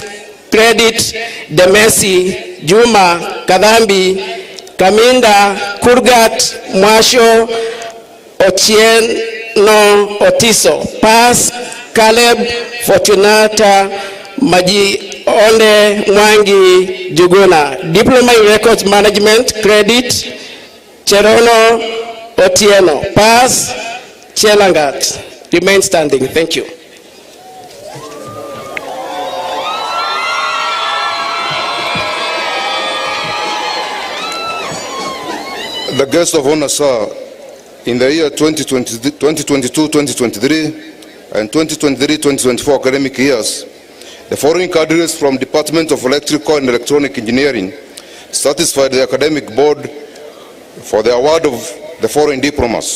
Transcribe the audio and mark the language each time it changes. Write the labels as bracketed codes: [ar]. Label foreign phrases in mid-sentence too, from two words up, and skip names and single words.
[en] Credit Demesi Juma Kadhambi Kaminda Kurgat Mwasho Ochieno Otiso. Pass Caleb Fortunata Maji Onde Mwangi Juguna. Diploma in Records Management. Credit Cherono Otieno. Pass Chelangat. Remain standing. Thank you. The guest of honor, sir, in the year 2022-2023 and 2023-2024 academic years, the following candidates from Department of Electrical and Electronic Engineering satisfied the academic board for the award of the following diplomas.